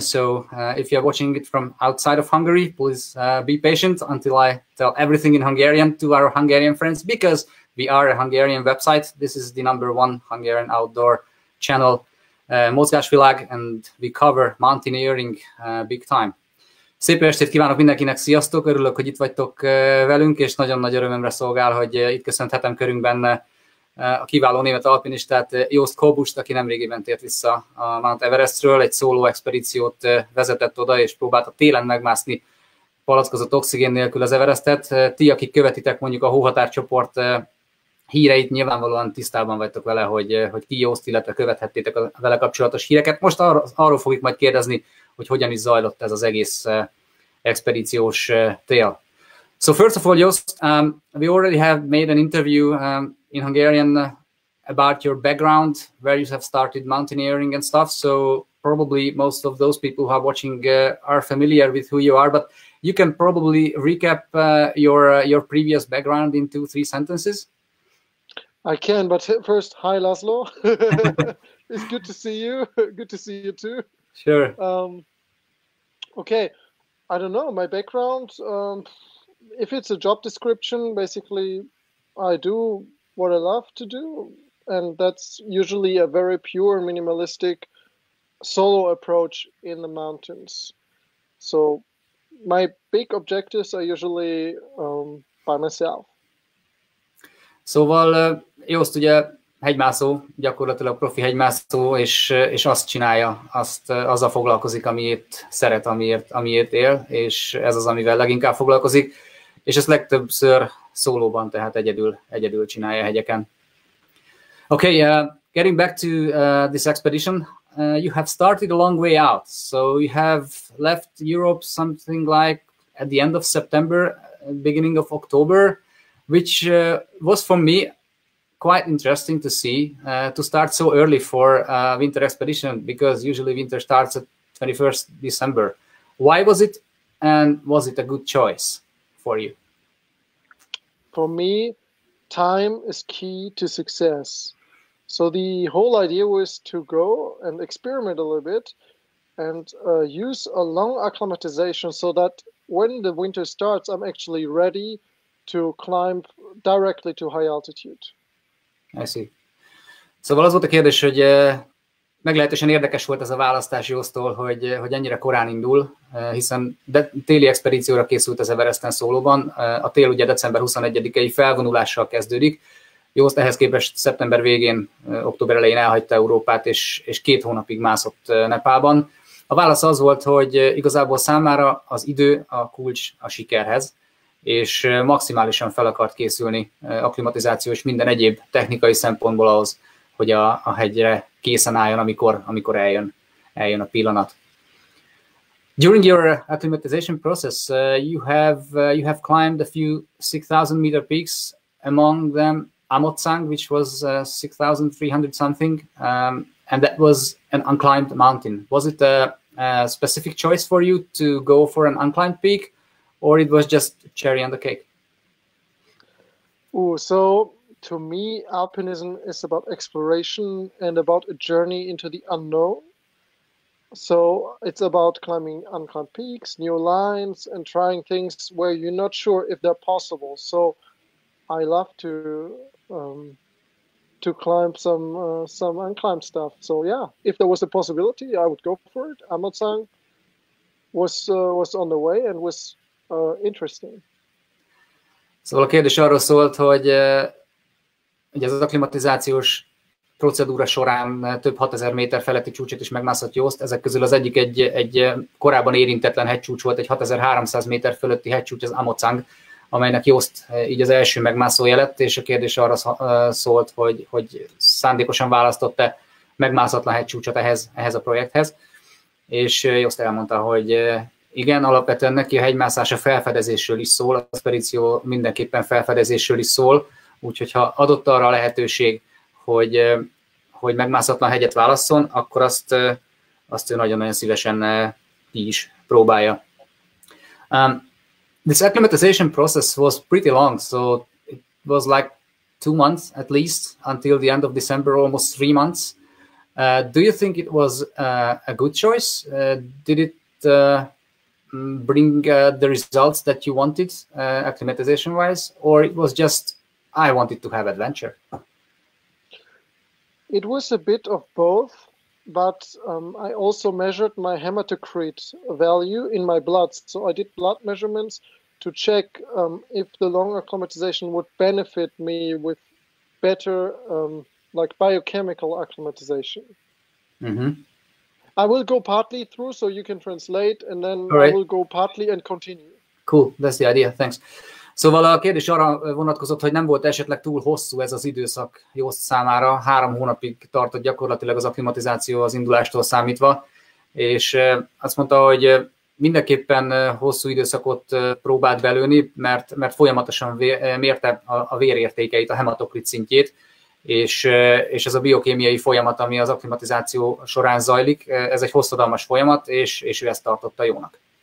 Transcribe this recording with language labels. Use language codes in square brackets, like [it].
[en] So if you're watching it from outside of Hungary, please be patient until I tell everything in Hungarian to our Hungarian friends, because we are a Hungarian website. This is the #1 Hungarian outdoor channel, Mozgásvilág, and we cover mountaineering big time. [hu] Szép estét kívánok mindenkinek, sziasztok! Örülök, hogy itt vagytok velünk, és nagyon nagy örömömre szolgál, hogy itt köszönhetem körünkben a kiváló német alpinistát, Jost Kobusch-t, aki nemrégiben tért vissza a Mount Everestről, egy szóló expedíciót vezetett oda, és próbálta télen megmászni palackozott oxigén nélkül az Everestet. Ti, akik követitek mondjuk a hóhatárcsoport híreit, nyilvánvalóan tisztában vagytok vele, hogy ki Jost, illetve követhettétek a vele kapcsolatos híreket. Most arról fogjuk majd kérdezni, hogy hogyan is zajlott ez az egész expedíciós tél. [en] So first of all, Jost, we already have made an interview in Hungarian about your background, where you have started mountaineering and stuff. So probably most of those people who are watching are familiar with who you are, but you can probably recap your previous background in 2-3 sentences. I can, but first, hi László. It's good to see you. Good to see you too. Sure. Okay, I don't know, my background, if it's a job description, basically I do what I love to do, and that's usually a very pure, minimalistic, solo approach in the mountains. So my big objectives are usually by myself. [hu] Szóval Jost ugye hegymászó, gyakorlatilag profi hegymászó, és azt csinálja, azzal foglalkozik, amiért szeret, amiért él, és ez az, amivel leginkább foglalkozik, és ezt legtöbbször szólóban, tehát egyedül csinálja hegyeken. [en] Okay, getting back to this expedition, you have started a long way out, so you have left Europe something like at the end of September, beginning of October, which was for me quite interesting to see, to start so early for a winter expedition, because usually winter starts at 21st December. Why was it, and was it a good choice for you? For me, time is key to success. So the whole idea was to go and experiment a little bit and use a long acclimatization so that when the winter starts, I'm actually ready to climb directly to high altitude. I see. [hu] Szóval az volt a kérdés, hogy meglehetősen érdekes volt ez a választás Jostól, hogy ennyire korán indul, hiszen téli expedícióra készült az Everesten szólóban. A tél ugye december 21-i felvonulással kezdődik. Jost ehhez képest szeptember végén, október elején elhagyta Európát, és 2 hónapig mászott Nepálban. A válasz az volt, hogy igazából számára az idő a kulcs a sikerhez, és maximálisan fel akart készülni akklimatizáció és minden egyéb technikai szempontból ahhoz, hogy a hegyre készen álljon, amikor eljön a pillanat. [en] During your acclimatization process, you have climbed a few 6,000 meter peaks, among them Amotsang, which was 6,300 something, and that was an unclimbed mountain. Was it a specific choice for you to go for an unclimbed peak, or it was just cherry on the cake? So to me, alpinism is about exploration and about a journey into the unknown. So it's about climbing unclimbed peaks, new lines, and trying things where you're not sure if they're possible. So I love to climb some unclimbed stuff. So yeah, if there was a possibility, I would go for it. Amotsang was on the way and was interesting. [hu] Szóval a kérdés arról szólt, hogy ugye az akklimatizációs procedúra során több 6000 méter feletti csúcsot is megmászott Jost. Ezek közül az egyik egy korábban érintetlen hegycsúcs volt, egy 6300 méter fölötti hegycsúcs, az Amotsang, amelynek Jost így az első megmászója lett, és a kérdés arra szólt, hogy szándékosan választott-e megmászatlan hegycsúcsot ehhez a projekthez. És Jost elmondta, hogy igen, alapvetően neki a hegymászás a felfedezésről is szól, az expedíció mindenképpen felfedezésről is szól, úgyhogy ha adott arra a lehetőség, hogy megmászatlan hegyet válasszon, akkor azt ő nagyon-nagyon szívesen ki is próbálja. [en] This acclimatization process was pretty long, so it was like 2 months at least until the end of December, almost 3 months. Do you think it was a good choice? Did it bring the results that you wanted, acclimatization-wise, or it was just, I wanted to have adventure? It was a bit of both, but I also measured my hematocrit value in my blood. So I did blood measurements to check if the long acclimatization would benefit me with better like biochemical acclimatization. Mm-hmm. I will go partly through so you can translate, and then right. I will go partly and continue. Cool, that's the idea, thanks. [hu] Szóval a kérdés arra vonatkozott, hogy nem volt esetleg túl hosszú ez az időszak Jost számára, 3 hónapig tartott gyakorlatilag az akklimatizáció az indulástól számítva, és azt mondta, hogy mindenképpen hosszú időszakot próbált belőni, mert folyamatosan mérte a vérértékeit, a hematokrit szintjét, és ez a biokémiai folyamat, ami az akklimatizáció során zajlik, ez egy hosszadalmas folyamat, és ő ezt tartotta jónak.